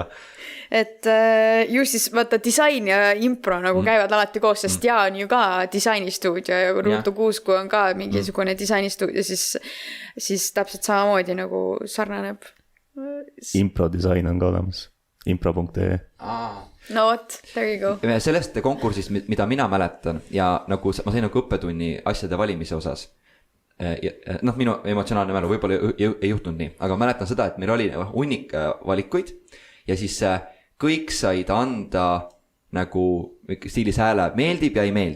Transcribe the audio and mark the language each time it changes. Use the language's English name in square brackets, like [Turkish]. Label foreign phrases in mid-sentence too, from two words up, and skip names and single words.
[Estonian] Et ju siis vaata disain ja impro nagu käivad alati koos, sest on ju ka disainistuudio ja Ruutu 6, kui on ka mingisugune disainistuudio, siis täpselt samamoodi nagu sarnaneb. Improdisain on ka olemas. Impro.ee. [English] No what, there you go. [Estonian] Sellest konkursist, mida mina mäletan ja nagu ma sain nagu õppetunni asjade valimise osas, noh, minu emotsionaalne mälu võib-olla ei juhtunud nii, aga mäletan seda, et meil oli hunnik valikuid ja siis kõik said anda nagu stiilis hääle meeldib ja ei meeldi.